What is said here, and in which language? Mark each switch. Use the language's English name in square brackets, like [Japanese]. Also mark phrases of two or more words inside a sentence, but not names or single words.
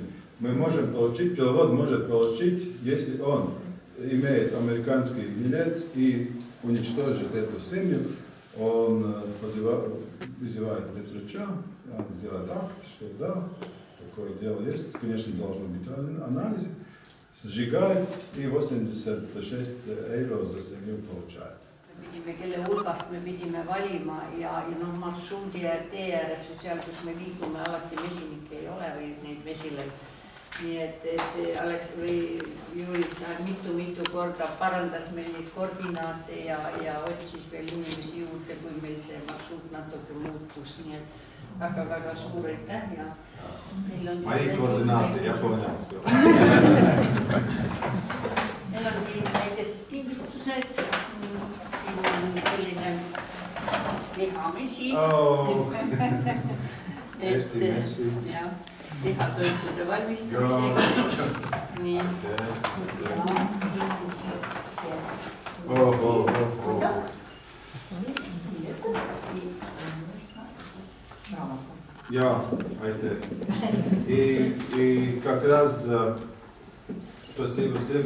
[Russian] Мы можем получить, пчеловод может получить, если он имеет американский гнилец и уничтожит эту семью, он вызывает ветрача, он сделает акт, что да, такое дело есть, конечно, должно быть анализ, сжигает и 86 евро за семью получает. [Estonian] Kelle hulgast me pidime valima ja marsruudi ja tee ääres või seal, kus me liigume, alati mesinikke ei ole või neid mesilaid. Nii et Alex või Juris mitu korda parandas meil neid koordinaate ja otsis veel inimesi juurde, kui meil see marsruut natuke muutus. Nii et väga suur aitäh ja [Russian] Мои координаты, я понял все. [Estonian] Meil on siin väikesed kingitused. Siin on selline lihamesi. Eesti messi. Jah, lihatoitude valmistamisega. Nii. [Russian] Я, и как раз спасибо всем.